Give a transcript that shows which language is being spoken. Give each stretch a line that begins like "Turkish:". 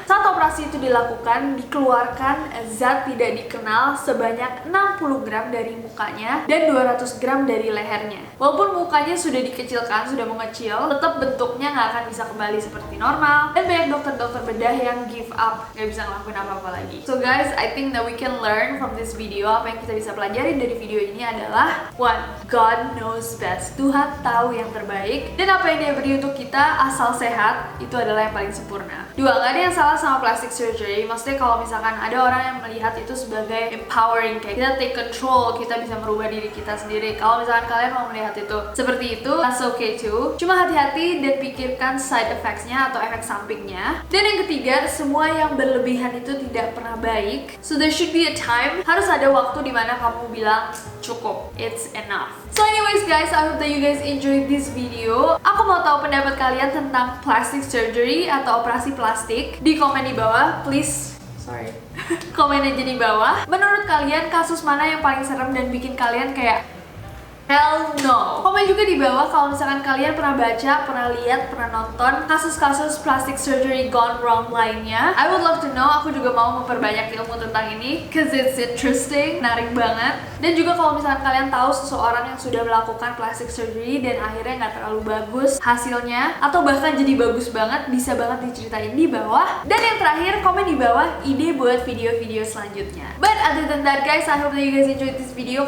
Indonesian: Saat operasi itu dilakukan, dikeluarkan zat tidak dikenal sebanyak 60 gram dari mukanya dan 200 gram dari lehernya. Walaupun mukanya sudah dikecilkan, sudah mengecil, tetap bentuknya nggak akan bisa kembali seperti normal. Dan banyak dokter-dokter bedah yang
English: give up,
Indonesian: nggak bisa ngelakuin apa-apa lagi.
English: So guys, I think that we can learn from this video.
Indonesian: Apa yang kita bisa pelajari dari video ini adalah 1.
English: God knows best.
Indonesian: Tuhan tahu yang terbaik. Dan apa yang dia beri untuk kita asal sehat, itu adalah yang paling sempurna. 2. Gak ada yang salah sama plastic surgery. Maksudnya kalau misalkan ada orang yang melihat itu sebagai empowering, kayak kita
English: take control,
Indonesian: kita bisa merubah diri kita sendiri. Kalau misalkan kalian mau melihat itu seperti itu,
English: that's okay too.
Indonesian: Cuma hati-hati dan pikirkan side effects-nya atau efek sampingnya. Dan yang ketiga, semua yang berlebihan itu tidak pernah baik.
English: So there should be a time,
Indonesian: harus ada waktu dimana kamu bilang cukup,
English: it's enough. So anyways guys, I hope that you guys enjoyed this video.
Indonesian: Aku mau tahu pendapat kalian tentang plastic surgery atau operasi plastik di komen di bawah,
English: please. Sorry.
Indonesian: Komen aja di bawah. Menurut kalian kasus mana yang paling serem dan bikin kalian kayak
English: hell no?
Indonesian: Komen juga di bawah kalau misalkan kalian pernah baca, pernah lihat, pernah nonton kasus-kasus plastic surgery gone wrong lainnya.
English: I would love to know.
Indonesian: Aku juga mau memperbanyak ilmu tentang ini,
English: cause it's interesting,
Indonesian: menarik banget. Dan juga kalau misalkan kalian tahu seseorang yang sudah melakukan plastic surgery dan akhirnya nggak terlalu bagus hasilnya, atau bahkan jadi bagus banget, bisa banget diceritain di bawah. Dan yang terakhir, komen di bawah ide buat video-video selanjutnya.
English: But other than that guys, I hope that you guys enjoyed this video.